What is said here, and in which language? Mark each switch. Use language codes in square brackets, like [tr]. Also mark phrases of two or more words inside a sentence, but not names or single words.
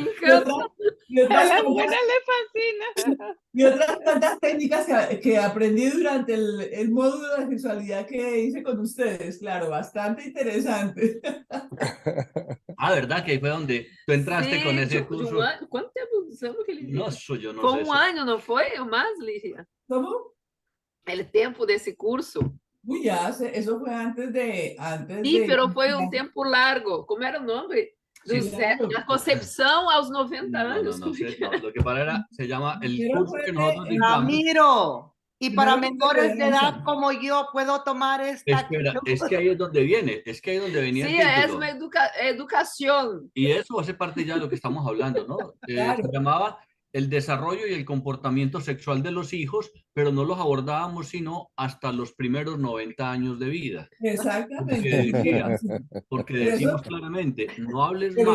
[es] encantan. otras, A las buenas le fascina. y otras tantas técnicas que aprendí durante el módulo de sexualidad que hice con ustedes. Claro, bastante interesante. Ah, ¿verdad? Que ahí fue donde tú entraste con ese [pt] De [es] curso. [pt] ano. Quanto tempo usamos aquele dia? [es] No, eso yo no [pt] Foi [es] sé. [pt] um ano, não foi? Ou mais, Lígia? [es] ¿Cómo? [pt] O tempo desse curso. [es] Uy, eso fue antes de... [pt] Sim, pero foi um tempo largo. Como era o nome? [es] Sí. [pt] Da concepção aos 90 [es] No, años. no sé, no. Lo que pasa era, se llama el Pero curso fue que nosotros de- dictamos. Ramiro, y para Primero menores de edad de como yo, ¿puedo tomar esta? Espera, es que ahí es donde viene, es que ahí es donde venía [pt] Sim, [es] el [pt] é [es] título. [pt] uma educação. [es] Y eso hace parte ya de lo que estamos hablando, ¿no? Claro. Se llamaba el desarrollo y el comportamiento sexual de los hijos, pero no los abordábamos sino hasta los primeros 90 años de vida. Exactamente. Porque Por eso- decimos claramente, no hables por